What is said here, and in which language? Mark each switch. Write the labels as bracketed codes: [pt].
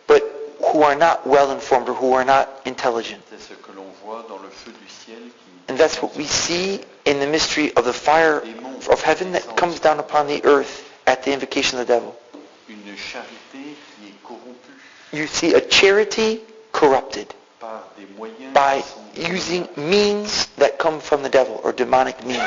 [en] but who are not well informed or who are not intelligent. [fr] C'est ce que l'on voit dans le feu du ciel qui [en] And that's what we see in the mystery of the fire of heaven that comes down upon the earth at the invocation of the devil. [fr] une charité qui est corrompue [en] You see a charity corrupted [fr] par des moyens [en] by [fr] qui sont [en] using means that come from the devil or demonic means.